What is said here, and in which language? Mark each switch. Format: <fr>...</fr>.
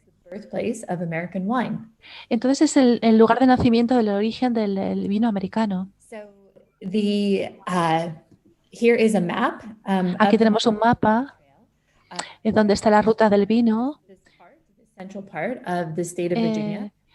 <en>birthplace of American wine.</en> <es>Entonces es el lugar de nacimiento del origen del vino americano.</es> <en>So here is a map.</en> <es>Aquí tenemos un mapa donde está la ruta del vino.</es> <en>Central part of the state of Virginia.</en>